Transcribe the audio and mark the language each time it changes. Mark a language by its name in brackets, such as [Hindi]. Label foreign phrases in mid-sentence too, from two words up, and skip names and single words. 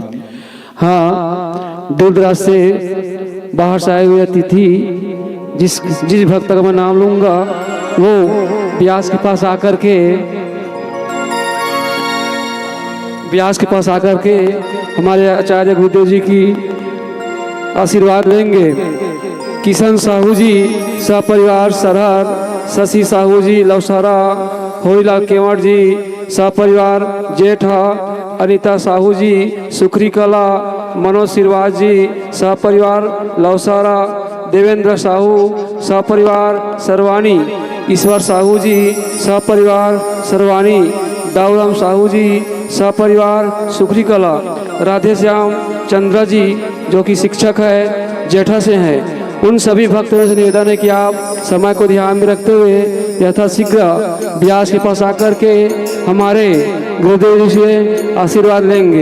[Hindi] हाँ, दूर दराज से बाहर से आए हुए अतिथि, जिस भक्त का मैं नाम लूंगा वो व्यास के पास आकर के हमारे आचार्य गुरुदेव जी की आशीर्वाद लेंगे। किशन साहू जी सपरिवार सरहर, शशि साहू जी लवसारा, होरीलाल केवट जी सपरिवार जेठा, अनीता साहू जी सुखरी कला, मनोज श्रीवास जी सपरिवार लवसारा, देवेंद्र साहू सपरिवार सरवानी, ईश्वर साहू जी सपरिवार सरवानी, दाऊराम साहू जी सपरिवार सुखरी कला, राधे श्याम चंद्र जी जो कि शिक्षक है जेठा से हैं। उन सभी भक्तों से निवेदन है कि आप समय को ध्यान में रखते हुए यथाशीघ्र व्यास के पास आकर के हमारे गुरुदेव जी से आशीर्वाद लेंगे।